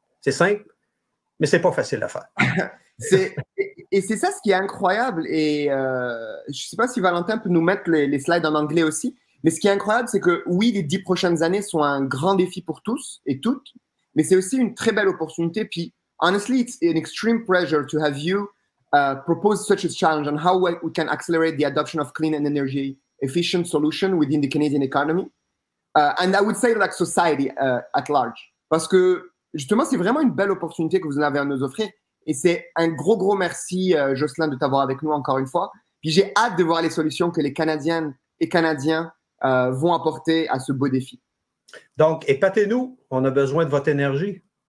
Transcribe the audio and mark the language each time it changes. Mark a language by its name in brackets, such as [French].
[French] C'est simple, mais c'est pas facile à faire. Et c'est ça ce qui est incroyable. Et je ne sais pas si Valentin peut nous mettre les slides en anglais aussi. Mais ce qui est incroyable, c'est que oui, les 10 prochaines années sont un grand défi pour tous et toutes, mais c'est aussi une très belle opportunité. [English] Puis, honestly, it's an extreme pleasure to have you propose such a challenge on how we can accelerate the adoption of clean and energy efficient solution within the Canadian economy. And I would say like society at large. [French] Parce que justement, c'est vraiment une belle opportunité que vous en avez à nous offrir. Et c'est un gros merci, Jocelyn, de t'avoir avec nous encore une fois. Puis j'ai hâte de voir les solutions que les Canadiennes et Canadiens vont apporter à ce beau défi. Donc, épatez-nous, on a besoin de votre énergie.